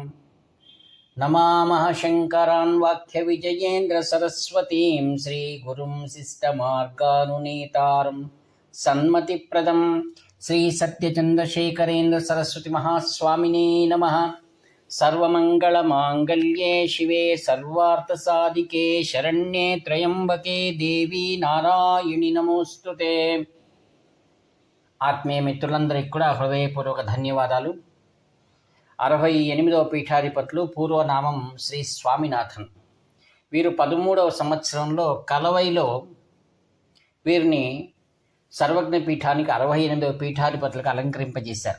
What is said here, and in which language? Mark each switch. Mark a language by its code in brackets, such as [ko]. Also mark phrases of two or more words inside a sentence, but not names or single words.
[sa] नमामः शङ्करान् वाक्यविजयेन्द्रसरस्वतीं श्रीगुरुं शिष्टमार्गानुनेतारम् सन्मतिप्रदं श्री सत्यचन्द्रशेखरेन्द्र सरस्वती महास्वामिने नमः। सर्वमङ्गलमाङ्गल्ये शिवे सर्वार्थसाधिके शरण्ये त्र्यम्बके देवी नारायणि नमोस्तुते। [te] ఆత్మీయ మిత్రులందరికీ కూడా హృదయపూర్వక ధన్యవాదాలు. 68వ పీఠాధిపతులు పూర్వనామం శ్రీ స్వామినాథన్. వీరు 13వ సంవత్సరంలో కలవైలో వీరిని సర్వజ్ఞ పీఠానికి 68వ పీఠాధిపతులకు అలంకరింపజేశారు.